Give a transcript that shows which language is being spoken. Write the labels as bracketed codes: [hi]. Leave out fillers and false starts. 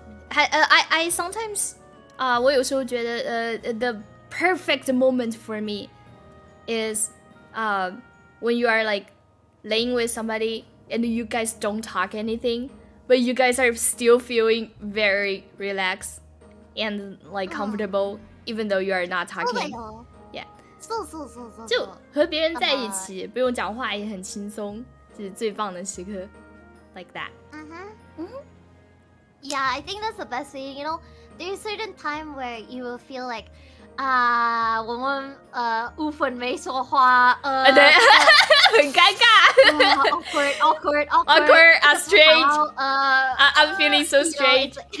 [en] I sometimes [zh] 我有时候觉得 [en] the perfect moment for me is when you are like laying with somebody and you guys don't talk anything, but you guys are still feeling very relaxed and like comfortable even though you are not talking. Yeah. [zh] 就和别人在一起不用讲话也很轻松，这是最棒的时刻 [en] like that. Yeah, I think that's the best way. There's a certain time where you will feel like [zh] 我们无分没说话，对，很尴尬。 [en] awkward, strange. I'm feeling so strange.